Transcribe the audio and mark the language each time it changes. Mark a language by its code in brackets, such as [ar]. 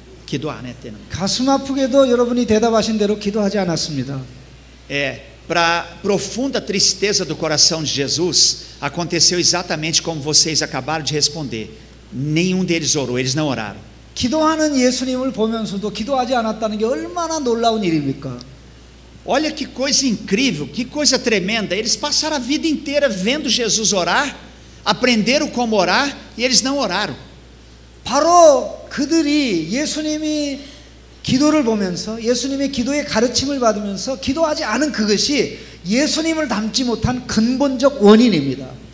[ko] 기도안 했대는. 가슴 아프게도 여러분이 대답하신 대로 기도하지 않았습니다. [pt] Para profunda tristeza do coração de Jesus, aconteceu exatamente como vocês acabaram de responder. Nenhum deles orou, eles não oraram. [ko] 기도하는 예수님을 보면서도 기도하지 않았다는 게 얼마나 놀라운 일입니까? [pt] Olha que coisa incrível, que coisa tremenda. Eles passaram a vida inteira vendo Jesus orar, aprenderam como orar e eles não oraram. [ko] 바로 그들이 예수님이 기도를 보면서 예수님의 기도의 가르침을 받으면서 기도하지 않은 그것이 예수님을 닮지 못한 근본적 원인입니다.